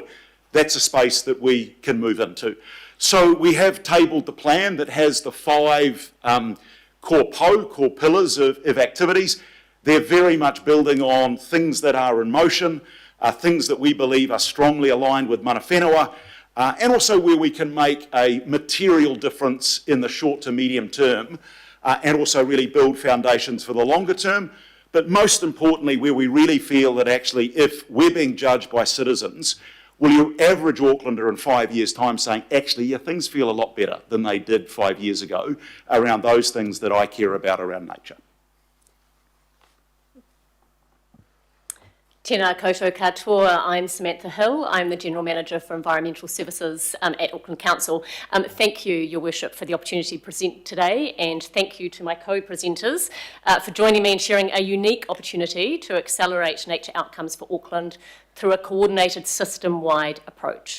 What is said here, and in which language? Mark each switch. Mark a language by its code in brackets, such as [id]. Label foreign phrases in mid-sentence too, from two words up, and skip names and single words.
[en] That's a space that we can move into. So we have tabled the plan that has the 5 core pillars of activities. They're very much building on things that are in motion, things that we believe are strongly aligned with [mi] mana whenua, [en] and also where we can make a material difference in the short to medium term, and also really build foundations for the longer term. But most importantly, where we really feel that actually if we're being judged by citizens, will your average Aucklander in 5 years' time saying, actually, yeah, things feel a lot better than they did 5 years ago around those things that I care about around nature? [mi] Tēnā koutou katoa, [en] I'm Samantha Hill. I'm the General Manager for Environmental Services at Auckland Council. Thank you, Your Worship, for the opportunity to present today, and thank you to my co-presenters for joining me and sharing a unique opportunity to accelerate nature outcomes for Auckland through a coordinated system-wide approach.